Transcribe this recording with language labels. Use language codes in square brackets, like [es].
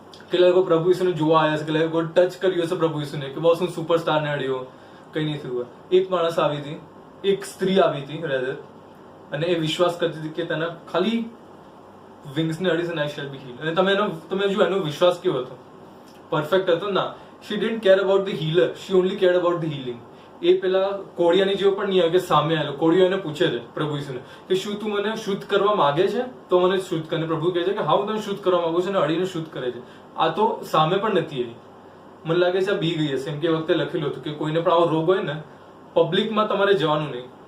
[gu] કેટલા લોકો પ્રભુ ઈસુને જોવા આવ્યા છે, કેટલા લોકો ટચ કર્યું હશે પ્રભુ ઈસુને કે બોસ હું સુપરસ્ટારને અડ્યો, કઈ નહીં થયું. એક માણસ આવી હતી, એક સ્ત્રી આવી હતી રેધર, અને એ વિશ્વાસ કરતી હતી કે તેના ખાલી વિંગ્સને અડીશ અને [en] I shall be heal. [gu] અને તમે જો એનો વિશ્વાસ કેવો હતો, પરફેક્ટ હતો. [en] ના, she didn't care about the healer, she only cared about the healing. [gu] એ પેલા કોળિયાની જેવો પણ નહીં આવે કે સામે આવેલો કોળિયો એને પૂછે છે પ્રભુ ઈસુને કે શું તું મને શુદ્ધ કરવા માંગે છે તો મને શુદ્ધ કરે. પ્રભુ કહે છે કે હા હું તને શુદ્ધ કરવા માંગુ છું, અને અડીને શુદ્ધ કરે છે. આ તો સામે પણ નથી એવી. મને લાગે છે આ બી ગઈ હશે, એમ કે વખતે લખેલું હતું કે કોઈને પણ આવો રોગ હોય ને, પબ્લિકમાં તમારે જવાનું નહીં.